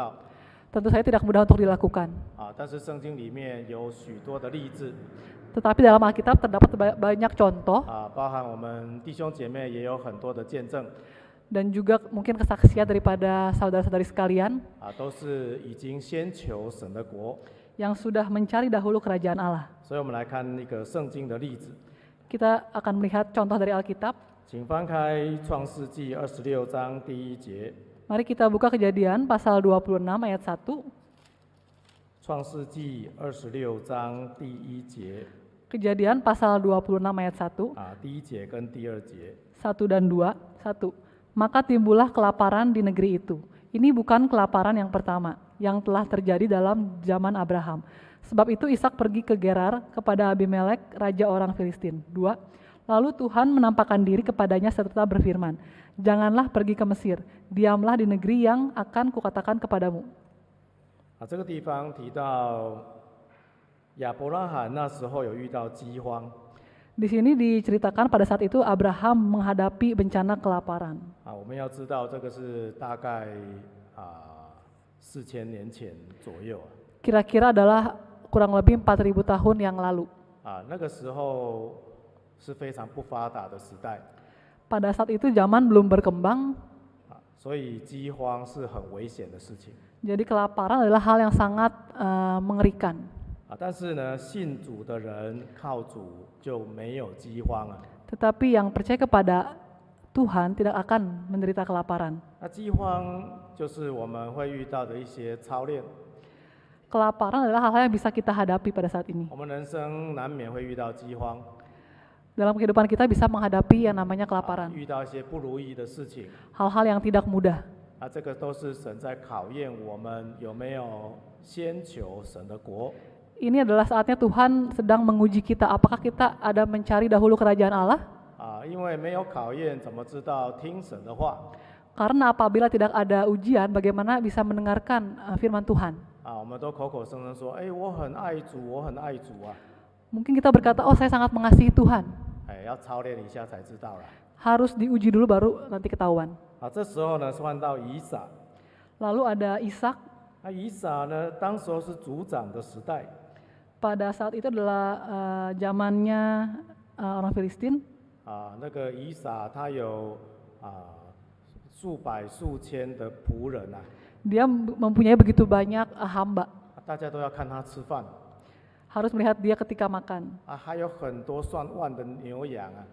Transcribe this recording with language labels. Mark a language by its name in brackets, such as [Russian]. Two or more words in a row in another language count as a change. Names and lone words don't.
[Chinese] 这个不容易做到。 [Indonesian] tentu saja tidak mudah untuk dilakukan. [Chinese] 但是圣经里面有许多的例子 [Indonesian] Tetapi dalam Alkitab terdapat banyak contoh [Chinese] 包含我们弟兄姐妹也有很多的见证 [Indonesian] dan juga mungkin kesaksian daripada saudara-saudari sekalian [Chinese] 都是已经先求神的国。 [Indonesian] yang sudah mencari dahulu kerajaan Allah. [Chinese] 所以我们来看一个圣经的例子， [Indonesian] Kita akan melihat contoh dari Alkitab. [Chinese] 请翻开创世纪26章第1节。 [Indonesian] Mari kita buka Kejadian pasal 26 ayat 1. [Chinese] 创世纪26章第1节 [Indonesian] Kejadian pasal 26 ayat 1. [Chinese] 第1节跟第2节。 [Indonesian] 1 dan 2. 1. Maka timbullah kelaparan di negeri itu. Ini bukan kelaparan yang pertama yang telah terjadi dalam zaman Abraham. Sebab itu Ishak pergi ke Gerar kepada Abimelek, raja orang Filistin. 2. Lalu Tuhan menampakkan diri kepadanya serta berfirman, janganlah pergi ke Mesir, diamlah di negeri yang akan kukatakan kepadamu. [Chinese] 这个地方提到亚伯拉罕那时候有遇到饥荒。 [Indonesian] Di sini diceritakan pada saat itu Abraham menghadapi bencana kelaparan. [Chinese] 我们要知道这个是大概4000年前左右。 [Indonesian] Kira-kira adalah kurang lebih 4000 tahun yang lalu. [Chinese] 那个时候是非常不发达的时代， [Indonesian] Pada saat itu zaman belum berkembang, [Chinese] 所以饥荒是很危险的事情。 [Indonesian] jadi kelaparan adalah hal yang sangat mengerikan. [Chinese] 但是呢，信主的人靠主就没有饥荒啊。 [Indonesian] Tetapi yang percaya kepada Tuhan tidak akan menderita kelaparan. [Chinese] 饥荒就是我们会遇到的一些操练。 [Indonesian] Kelaparan adalah hal-hal yang bisa kita hadapi pada saat ini. [Chinese] 我们人生难免会遇到饥荒， [Indonesian] Dalam kehidupan kita bisa menghadapi yang namanya kelaparan. [Chinese] 遇到一些不如意的事情。 [Indonesian] Hal-hal yang tidak mudah. [Chinese] 这个都是神在考验我们有没有先求神的国。 [Indonesian] Ini adalah saatnya Tuhan sedang menguji kita. Apakah kita ada mencari dahulu kerajaan Allah? [Chinese] 因为没有考验，怎么知道听神的话？ [Indonesian] Karena apabila tidak ada ujian, bagaimana bisa mendengarkan firman Tuhan? [Chinese] 我们都口口声声说，我很爱主，我很爱主啊。 [Indonesian] Mungkin kita berkata, oh saya sangat mengasihi Tuhan. [Chinese] 要操练一下才知道啦。 [Indonesian] Harus diuji dulu baru nanti ketahuan. [Chinese] 这时候呢，换到以撒。 [Indonesian] Lalu ada Ishak. [Chinese] 以撒呢，当时候是族长的时代。 [Indonesian] Pada saat itu adalah zamannya orang Filistin. [Chinese] 那个以撒他有数百数千的仆人啊。 [Indonesian] Dia mempunyai begitu banyak hamba. [Chinese] 大家都要看他吃饭。 [Indonesian] Harus melihat dia ketika makan. [Chinese] 还有很多上万的牛羊啊。